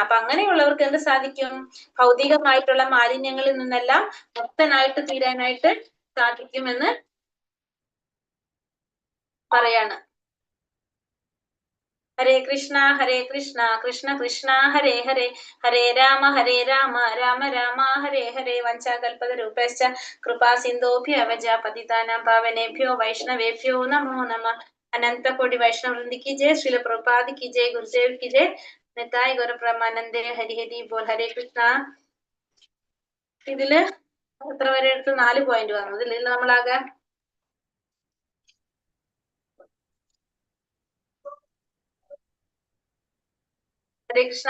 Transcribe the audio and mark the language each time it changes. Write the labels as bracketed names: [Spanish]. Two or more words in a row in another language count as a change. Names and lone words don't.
[Malayalam] അപ്പൊ അങ്ങനെയുള്ളവർക്ക് എന്ത് സാധിക്കും? ഭൗതികമായിട്ടുള്ള മാലിന്യങ്ങളിൽ നിന്നെല്ലാം മുക്തനായിട്ട് തീരാനായിട്ട് സാധിക്കുമെന്ന് പറയാണ്. [Sanskrit] हरे कृष्ण कृष्ण कृष्ण हरे हरे, हरे राम राम राम हरे हरे. वञ्चाकल्पतरूपश्च कृपा सिन्धोभ्यवच पतितानां पावनेभ्यो वैष्णवेभ्यो नमो नमः. [Hindi] अनन्तकोटि वैष्णववृन्दि की जय, श्रील प्रभुपाद की जय, गुरुदेव की जय, निताय् गौरब्रह्मानन्दे हरि हरि बोल. [Sanskrit] हरे कृष्ण. [Malayalam] ഇതില് എത്ര വരെ എടുത്ത്? 4 പോയിന്റ് വന്നു. ഇതിൽ നമ്മളാകെ [Sanskrit] हरे कृष्ण.